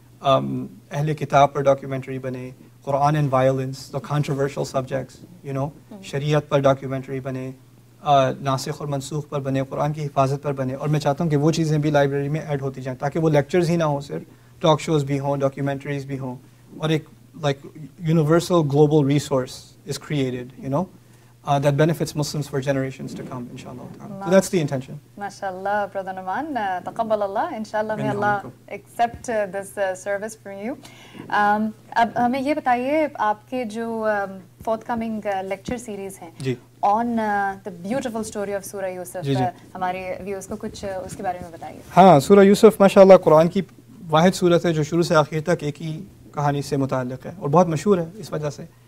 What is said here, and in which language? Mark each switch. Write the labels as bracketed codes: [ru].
[ur] اہل کتاب پر ڈاکیومنٹری بنے، قرآن and violence, the controversial subjects شریعت پر ڈاکیومنٹری بنے، ناسخ اور منسوخ پر بنے، قرآن کی حفاظت پر بنے. اور میں چاہتا ہوں کہ وہ چیزیں بھی لائبریری میں ایڈ ہوتی جائیں تاکہ وہ لیکچرز ہی نہ ہوں، صرف ٹاک شوز بھی ہوں، ڈاکیومنٹریز بھی ہوں، اور ایک [en] like universal global resource is created that benefits Muslims for generations to come, [ur] inshallah. [en] So that's the intention. MashaAllah, Brother Numan, taqabbal Allah, inshallah, may Allah accept this service from you. [ur] اب ہمیں یہ بتائیے آپ کے جو [en] forthcoming lecture series [ur] ہیں [en] on the beautiful story of [ur] سورہ یوسف، ہمارے ویورز کو کچھ اس کے بارے میں بتائیے. ہاں، سورہ یوسف ماشاءاللہ قرآن کی واحد سورت ہے جو شروع سے آخر تک ایک ہی کہانی سے متعلق ہے اور بہت مشہور ہے اس وجہ سے.